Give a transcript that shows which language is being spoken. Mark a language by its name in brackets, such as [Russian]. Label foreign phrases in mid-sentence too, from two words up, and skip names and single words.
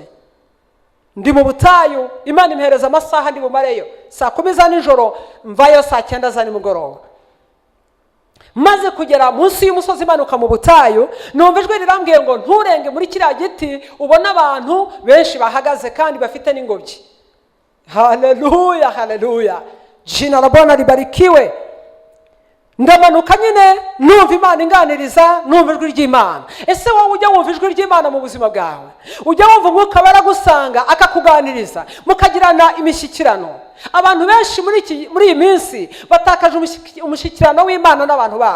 [Kinyarwanda] Ndi mu butayu, Imana impereza amasaha ndi bumareyo saa 10 za nijoro, mvayo saa 9 za nimugoroba. Maze kugera munsi y'umusozi imanuka mu butayu, numva ijwi rirambwiye ngo nturenge muri kiriya giti, ubona abantu benshi bahagaze kandi bafite n'ingobyi. Haleluya, haleluya. [Swahili] Jina la Bwana libarikiwe. [Kinyarwanda] Ndamanuka nyine numva Imana inganiriza, numva ijwi ry'Imana. Ese wowe ujya wumva ijwi ry'Imana mu buzima bwawe? Ujya wumva umwuka baragusanga akakuganiriza, mukagirana imishyikirano? Abantu benshi muri iyi minsi batakaje umushyikirano w'Imana n'abantu bayo.